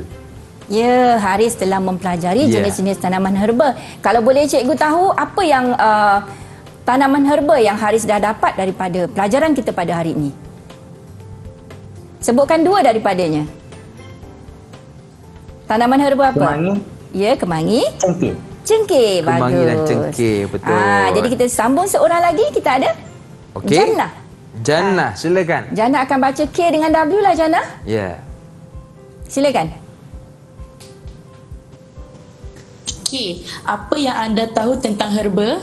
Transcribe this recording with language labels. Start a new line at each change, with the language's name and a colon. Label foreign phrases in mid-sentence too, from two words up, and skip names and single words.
Malay: Ya, Haris telah mempelajari jenis-jenis tanaman herba. Kalau boleh cikgu tahu apa yang tanaman herba yang Haris dah dapat daripada pelajaran kita pada hari ini? Sebutkan 2 daripadanya. Tanaman herba apa? Kemangi, Ya, kemangi. cengkeh. Cengkeh, bagus. Kemangi dan cengkeh, betul. Jadi kita sambung seorang lagi, kita ada Okey. Jannah. Jannah, silakan. Jannah akan baca K dengan W lah Jannah. Ya. Silakan. Okey, apa yang anda tahu tentang herba?